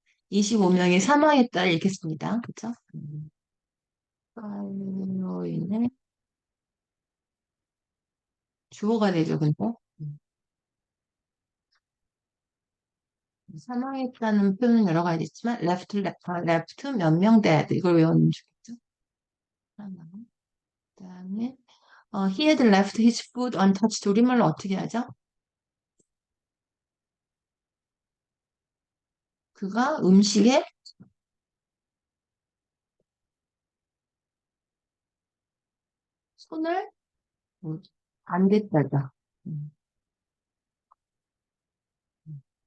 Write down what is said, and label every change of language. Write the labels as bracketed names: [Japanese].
[Korean] 25명이 사망했다 이렇게 씁니다. 그죠? 폭탄으로 인해 주어가 되죠, 근데. 음. 사망했다는 표현은 여러 가지 있지만 left 몇 명 dead 이걸 외우면 좋겠죠? 사망. 그다음에 [English] he had left his food untouched [Korean] 우리말로 어떻게 하죠? 그가 음식에 손을 음, 안 댔다가 음, 음.